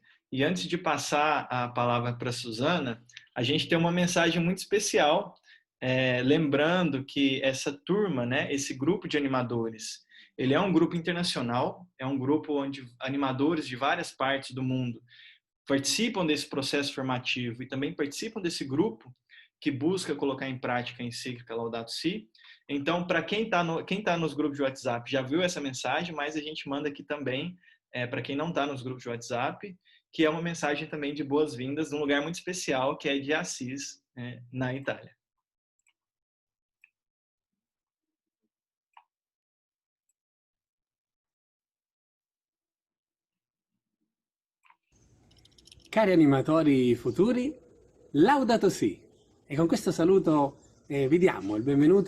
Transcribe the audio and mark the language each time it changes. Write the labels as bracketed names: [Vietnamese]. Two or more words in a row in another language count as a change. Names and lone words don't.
[Portuguese] E antes de passar a palavra para a Suzana, a gente tem uma mensagem muito especial, lembrando que essa turma, né, esse grupo de animadores, ele é um grupo internacional, é um grupo onde animadores de várias partes do mundo participam desse processo formativo e também participam desse grupo que busca colocar em prática a encíclica Laudato Si. Então, para quem tá nos grupos de WhatsApp já viu essa mensagem, mas a gente manda aqui também, para quem não está nos grupos de WhatsApp, que é uma mensagem também de boas-vindas num lugar muito especial, que é de Assis, na Itália. [Italian] Cari animatori futuri, Laudato Si! E con questo saluto vi diamo il benvenuto.